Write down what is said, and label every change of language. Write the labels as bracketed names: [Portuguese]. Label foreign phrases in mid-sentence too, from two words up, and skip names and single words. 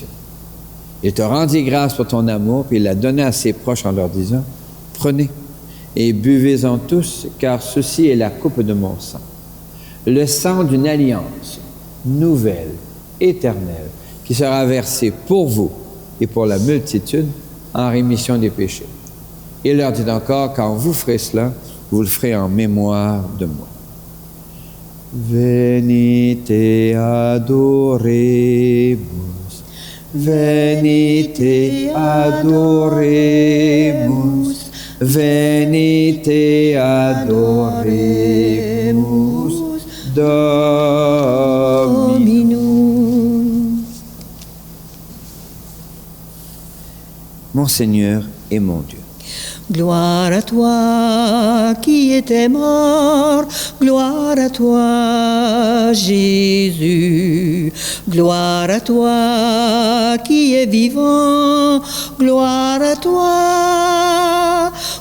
[French] Il te rendit grâce pour ton amour, puis il la donna à ses proches en leur disant, « Prenez et buvez-en tous, car ceci est la coupe de mon sang. Le sang d'une alliance nouvelle, éternelle, qui sera versée pour vous et pour la multitude en rémission des péchés. » Il leur dit encore, quand vous ferez cela, vous le ferez en mémoire de moi. [Latin] Venite adoremus, venite adoremus, venite adoremus, Dominum. [French] Mon Seigneur et mon Dieu. Gloire à toi qui étais mort, gloire à toi Jésus, gloire à toi qui es vivant, gloire à toi